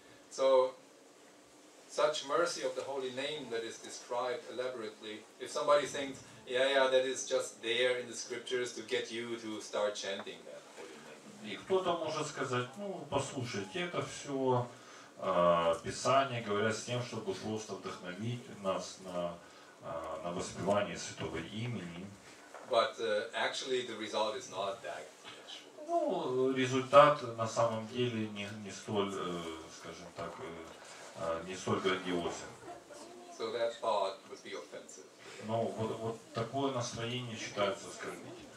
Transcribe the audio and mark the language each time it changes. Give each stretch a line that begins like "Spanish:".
English: So, such mercy of the holy name that is described elaborately, if somebody thinks, yeah, that is just there in the scriptures to get you to start chanting that holy name.
Russian: И кто-то может сказать, ну, послушайте, это все Писание говорят с тем, чтобы просто вдохновить нас на воспевание святого имени.
English: But actually the result is not that.
Russian: Ну, результат на самом деле не столь, скажем так, не столь грандиозен.
English: So that thought would be offensive.
Russian: Но вот такое настроение считается оскорбительным.